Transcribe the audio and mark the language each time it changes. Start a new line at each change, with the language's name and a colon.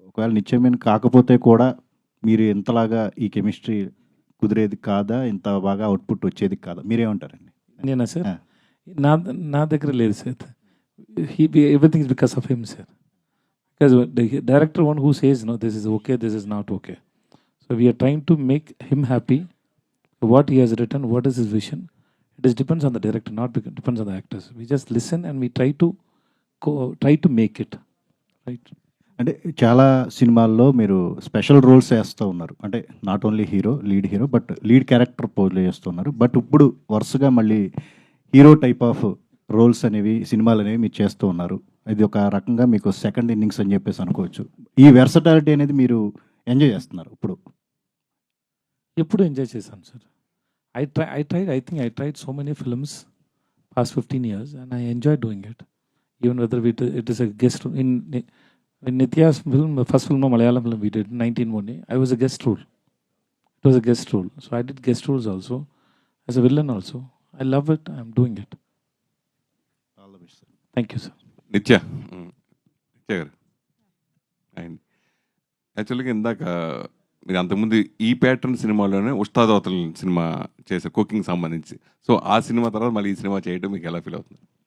Telugu: ఒకవేళ నిత్యమేన కాకపోతే కూడా మీరు ఎంతలాగా ఈ కెమిస్ట్రీ కుదిరేది కాదా, ఇంత బాగా అవుట్పుట్ వచ్చేది కాదా, మీరేమంటారండి? నేనా సార్? నా దగ్గర లేదు sir.
English: everything is because of him
Telugu: sir.
English: Because director one who says no this is okay, this is not okay. So we are trying to make him happy. What he has return, what is his vision, it is depends on the director, not depends on the actors. We just listen and we try to make it right. అంటే చాలా సినిమాల్లో మీరు special roles వేస్తూ ఉన్నారు, అంటే not only lead hero but lead character play చేస్తూ ఉన్నారు. But ఇప్పుడు వరుసగా మళ్ళీ హీరో టైప్ ఆఫ్ రోల్స్ అనేవి సినిమాలు అనేవి మీరు చేస్తూ ఉన్నారు. ఇది ఒక రకంగా మీకు సెకండ్ ఇన్నింగ్స్ అని చెప్పేసి అనుకోవచ్చు. ఈ వెర్సటాలిటీ అనేది మీరు ఎంజాయ్ చేస్తున్నారు ఇప్పుడు? ఎప్పుడు ఎంజాయ్ చేశాను sir. I think I tried so many films past 15 years and I enjoy doing it. Even whether it is a guest role. In Nitya's film, first film, Malayalam film we did, 19 I was a guest role. It was a guest role. So I did guest roles also, as a villain also. I love it, I'm doing it. All the best, sir. Thank you, sir.
Telugu: నిత్య గారు, and యాక్చువల్గా ఇందాక మీరు అంతకుముందు ఈ pattern సినిమాలోనే ఉస్తాద్ అవతల cinema చేశారు కుకింగ్ సంబంధించి. సో ఆ సినిమా తర్వాత మళ్ళీ ఈ సినిమా చేయడం మీకు ఎలా ఫీల్ అవుతుంది?